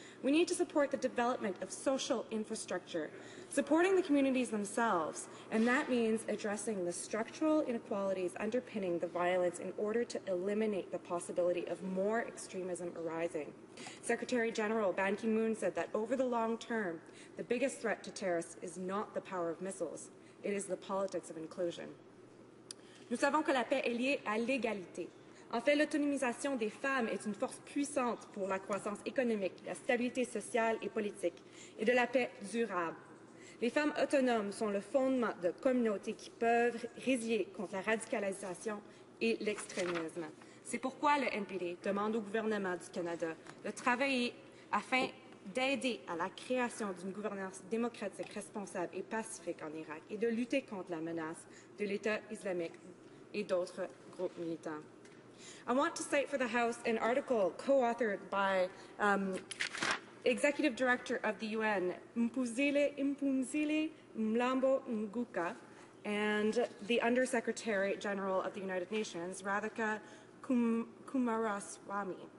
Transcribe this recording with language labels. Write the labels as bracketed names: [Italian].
[English] We need to support the development of social infrastructure, supporting the communities themselves, and that means addressing the structural inequalities underpinning the violence in order to eliminate the possibility of more extremism arising. Secretary General Ban Ki-moon said that over the long term, the biggest threat to terrorists is not the power of missiles, it is the politics of inclusion. [French] Nous savons que la paix est liée à l'égalité. En fait, l'autonomisation des femmes est une force puissante pour la croissance économique, la stabilité sociale et politique, et de la paix durable. Les femmes autonomes sont le fondement de communautés qui peuvent résilier contre la radicalisation et l'extrémisme. C'est pourquoi le NPD demande au gouvernement du Canada de travailler afin d'aider à la création d'une gouvernance démocratique responsable et pacifique en Irak et de lutter contre la menace de l'État islamique et d'autres groupes militants. [English] I want to cite for the House an article co-authored by Executive Director of the UN, Mphumzile Mlambo Nguka, and the Undersecretary General of the United Nations, Radhika Kumaraswamy.